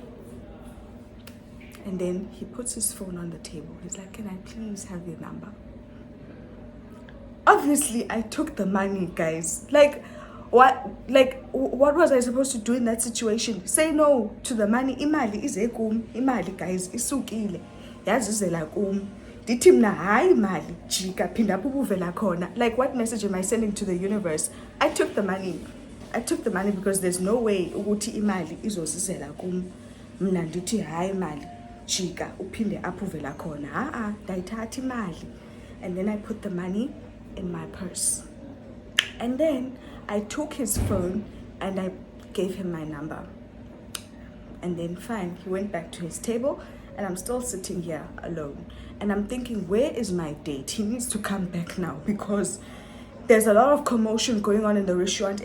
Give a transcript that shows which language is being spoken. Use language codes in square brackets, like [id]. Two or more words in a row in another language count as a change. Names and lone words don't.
[en] And then he puts his phone on the table. He's like, can I please have your number? Obviously, I took the money, guys. Like, what was I supposed to do in that situation? Say no to the money. Imali is imali, guys, [xh] isukile. Yazizela dithi mna hayi imali jika phinda ubuvela khona. [en] Like, what message am I sending to the universe? I took the money because there's no way [xh] ukuthi imali izosizela kum. Mna ndithi hayi imali jika uphinde apho uvela khona. Ndayithatha imali. [en] And then I put the money in my purse. And then I took his phone and I gave him my number. And then fine, he went back to his table and I'm still sitting here alone. And I'm thinking, where is my date? He needs to come back now because there's a lot of commotion going on in the restaurant.